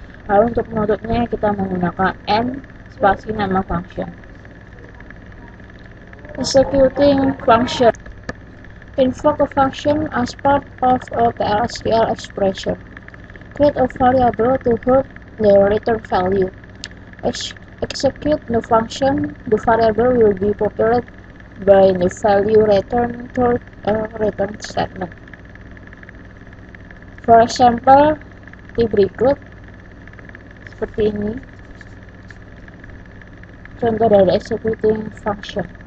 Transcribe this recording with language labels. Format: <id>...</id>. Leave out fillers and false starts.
<id>Lalu untuk menutupnya kita menggunakan n spasi nama function.</id> <en>Executing function. Invoke a function as part of a PLSQL expression. Create a variable to hold the return value. Execute the function. The variable will be populated by the value returned toward a return statement. For example,</en> <id>di berikut seperti ini contoh dari</id> <en>executing function.</en>